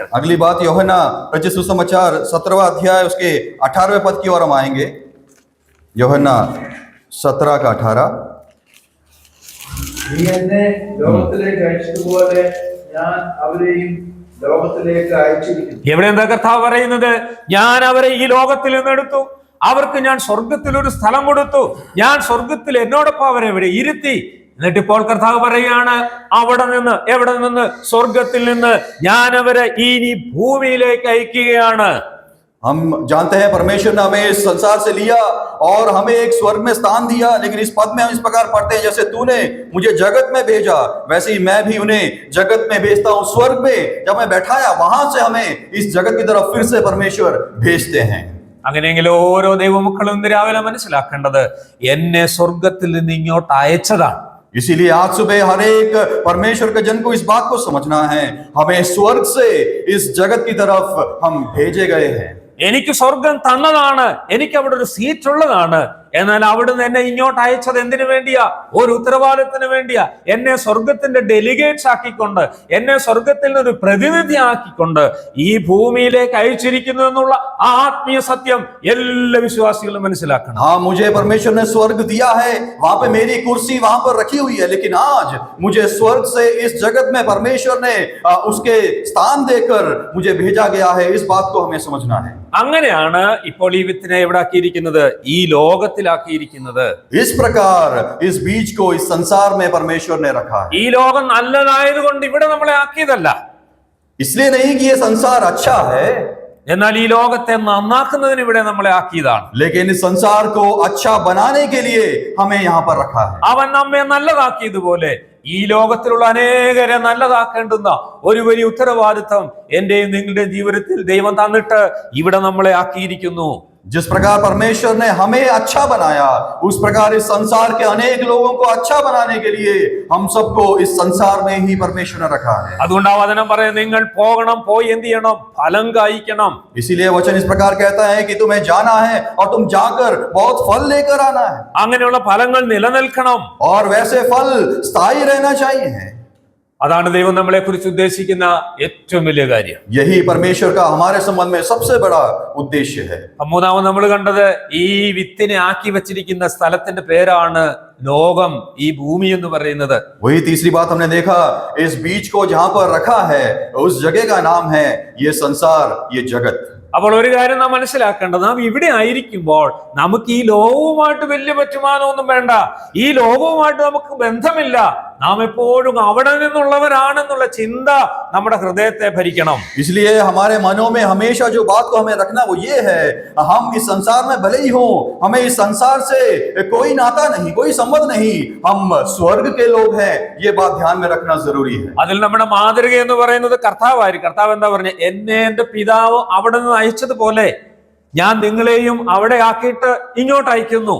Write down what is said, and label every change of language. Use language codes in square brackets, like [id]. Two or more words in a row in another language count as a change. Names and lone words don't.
[hi] अगली बात यूहन्ना रचित सुसमाचार 17वां अध्याय उसके 18वें पद की ओर हम आएंगे। यूहन्ना 17 का 18। [ml] നീ എന്നെ ലോകത്തിലേക്ക് അയച്ചതുപോലെ ഞാൻ അവരെയും ലോകത്തിലേക്ക് അയച്ചിരിക്കുന്നു. എവിടെ എന്താ കർത്താവ് പറയുന്നത്? ഞാൻ അവരെ ഈ ലോകത്തിൽ നിന്ന് എടുത്തു, അവർക്ക് ഞാൻ സ്വർഗത്തിൽ ഒരു സ്ഥലം കൊടുത്തു, ഞാൻ സ്വർഗത്തിൽ എന്നോടൊപ്പം അവരെ ഇവിടെ ഇരുത്തി. എന്നിട്ട് ഇപ്പോൾ കർത്താവ് പറയുകയാണ്, അവിടെ നിന്ന്, എവിടെ നിന്ന്? സ്വർഗത്തിൽ നിന്ന് ഞാൻ അവരെ ഇനി ഭൂമിയിലേക്ക് അയക്കുകയാണ്. [hi] हम जानते हैं परमेश्वर ने हमें इस संसार से लिया और हमें एक स्वर्ग में स्थान दिया, लेकिन इस पद में हम इस प्रकार पढ़ते हैं, जैसे तूने मुझे जगत में भेजा वैसे ही मैं भी उन्हें जगत में भेजता हूं। स्वर्ग में जब मैं बैठाया, वहां से हमें इस जगत की तरफ फिर से परमेश्वर भेजते हैं। [ml] അങ്ങനെയെങ്കിൽ ഓരോ ദൈവമക്കളും ഇന്ന് രാവിലെ മനസ്സിലാക്കേണ്ടത്, എന്നെ സ്വർഗത്തിൽ നിന്ന് ഇങ്ങോട്ട് അയച്ചതാണ്. [hi] इसीलिए आज सुबह हर एक परमेश्वर के जन को इस बात को समझना है, हमें स्वर्ग से इस जगत की तरफ हम भेजे गए हैं। [ml] എനിക്ക് സ്വർഗം തന്നതാണ്, എനിക്ക് അവിടെ ഒരു സീറ്റ് ഉള്ളതാണ്. എന്നാൽ അവിടുന്ന് എന്നെ ഇങ്ങോട്ട് അയച്ചത് എന്തിനു വേണ്ടിയാ? ഒരു ഉത്തരവാദിത്തത്തിന് വേണ്ടിയാ. എന്നെ സ്വർഗത്തിന്റെ ഡെലിഗേറ്റ്സ് ആക്കിക്കൊണ്ട്, എന്നെ സ്വർഗത്തിൽ നിന്നൊരു പ്രതിനിധി ആക്കിക്കൊണ്ട് ഈ ഭൂമിയിലേക്ക് അയച്ചിരിക്കുന്നു എന്നുള്ള ആ ആത്മീയ സത്യം എല്ലാ വിശ്വാസികളും മനസ്സിലാക്കണം. [hi] हाँ, मुझे परमेश्वर ने स्वर्ग दिया है, वहां पे मेरी कुर्सी वहां पर रखी हुई है, लेकिन आज मुझे स्वर्ग से इस जगत में परमेश्वर ने उसके स्थान देकर मुझे भेजा गया है। इस बात को हमें समझना है। [ml] അങ്ങനെയാണ് ഇപ്പോൾ ഈ വിത്തിനെ എവിടെ ആക്കിയിരിക്കുന്നത്? ഈ ലോകത്തിൽ ലോകത്തിലാക്കിയിരിക്കുന്നത്. [hi] इस प्रकार इस बीज को इस संसार में परमेश्वर ने रखा है। [ml] ഈ ലോകം നല്ലതായതുകൊണ്ട് ഇവിടെ നമ്മളെ ആക്കിയതല്ല, [hi] इसलिए नहीं कि ये संसार अच्छा है, [ml] എന്നാൽ ഈ ലോകത്തെ നന്നാക്കുന്നതിന് ഇവിടെ നമ്മളെ ആക്കിയതാണ്. [hi] लेकिन इस संसार को अच्छा बनाने के लिए हमें यहाँ पर रखा है। [ml] അവൻ നമ്മെ നല്ലതാക്കിയതുപോലെ ഈ ലോകത്തിലുള്ള അനേകരെ നല്ലതാക്കേണ്ടുന്ന ഒരു വലിയ ഉത്തരവാദിത്വം എന്റെയും നിങ്ങളുടെയും ജീവിതത്തിൽ ദൈവം തന്നിട്ട് ഇവിടെ നമ്മളെ ആക്കിയിരിക്കുന്നു. [hi] जिस प्रकार परमेश्वर ने हमें अच्छा बनाया, उस प्रकार इस संसार के अनेक लोगों को अच्छा बनाने के लिए हम सबको इस संसार में ही परमेश्वर ने रखा है। [ml] അതുകൊണ്ട് ആ വചനം പറയും, നിങ്ങൾ പോകണം, പോയി എന്ത് ചെയ്യണം? ഫലം കായ്ക്കണം. [hi] इसीलिए वचन इस प्रकार कहता है कि तुम्हें जाना है और तुम जाकर बहुत फल लेकर आना है, [ml] അങ്ങനെയുള്ള ഫലങ്ങൾ നിലനിൽക്കണം. [hi] और वैसे फल स्थायी रहना चाहिए। [ml] അതാണ് ദൈവം നമ്മളെ കുറിച്ച് ഉദ്ദേശിക്കുന്ന ഏറ്റവും വലിയ കാര്യം. [hi] यही परमेश्वर का हमारे संबंध में सबसे बड़ा उद्देश्य है। [ml] മൂന്നാമത് നമ്മൾ കണ്ടത് ഈ വിത്തിനെ ആക്കി വെച്ചിരിക്കുന്ന സ്ഥലത്തിന്റെ പേരാണ് ലോകം, ഈ ഭൂമി എന്ന് പറയുന്നത്. [hi] वही तीसरी बात हमने देखा, इस बीज को जहां पर रखा है उस जगह का नाम है ये संसार, ये जगत। [ml] അപ്പോൾ ഒരു കാര്യം നാം മനസ്സിലാക്കേണ്ടത്, നാം ഇവിടെ ആയിരിക്കുമ്പോൾ നമുക്ക് ഈ ലോകവുമായിട്ട് വലിയ പറ്റുമാനമൊന്നും വേണ്ട, ഈ ലോകവുമായിട്ട് നമുക്ക് ബന്ധമില്ല. നാം എപ്പോഴും അവിടെ നിന്നുള്ളവരാണെന്നുള്ള ചിന്ത നമ്മുടെ ഹൃദയത്തെ ഭരിക്കണം. [hi] इसलिए हमारे मनों में हमेशा जो बात को हमें रखना वो ये है, हम इस संसार में भले ही हों, हमें इस संसार से कोई नाता नहीं, कोई संबंध नहीं, हम स्वर्ग के लोग हैं, ये बात ध्यान में रखना जरूरी है। [ml] അതിൽ നമ്മുടെ മാതൃക എന്ന് പറയുന്നത് കർത്താവായിരിക്കും. കർത്താവ് എന്താ പറഞ്ഞ, എന്നെ എന്റെ പിതാവ് അവിടെ നിന്ന് അയച്ചതുപോലെ ഞാൻ നിങ്ങളെയും അവിടെ ആക്കിയിട്ട് ഇങ്ങോട്ട് അയക്കുന്നു.